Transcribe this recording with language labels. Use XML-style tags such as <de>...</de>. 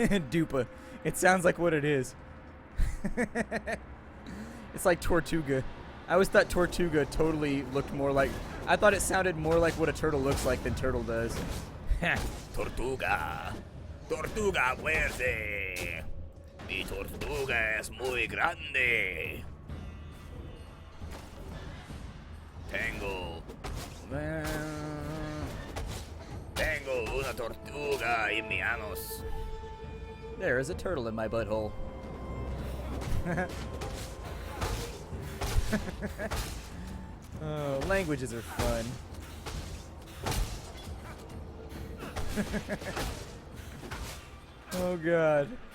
<en>Dupa. It sounds like what it is. It's like Tortuga. I always thought Tortuga totally looked more like... I thought it sounded more like what a turtle looks like than turtle does.</en> <es>Tortuga. Tortuga fuerte. Mi tortuga es muy grande. Tengo una tortuga en mi anus.</es> <en>There is a turtle in my butthole. Oh, languages are fun. Oh god.</en>